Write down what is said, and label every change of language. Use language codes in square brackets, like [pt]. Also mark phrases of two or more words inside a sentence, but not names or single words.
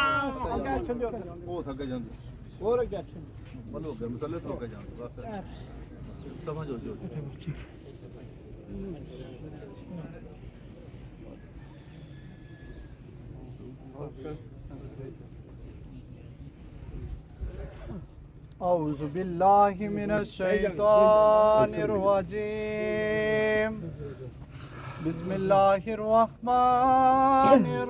[pa] ਉਹ ਥੱਕ ਜਾਂਦੇ ਹੋਰ ਅੱਗੇ ਅੱਛਾ ਮਤਲਬ ਮਸਲੇ ਤੋਂ ਅੱਗੇ ਜਾਂਦੇ ਬਸ [ar] اعوذ باللہ من الشیطان الرجیم بسم اللہ الرحمن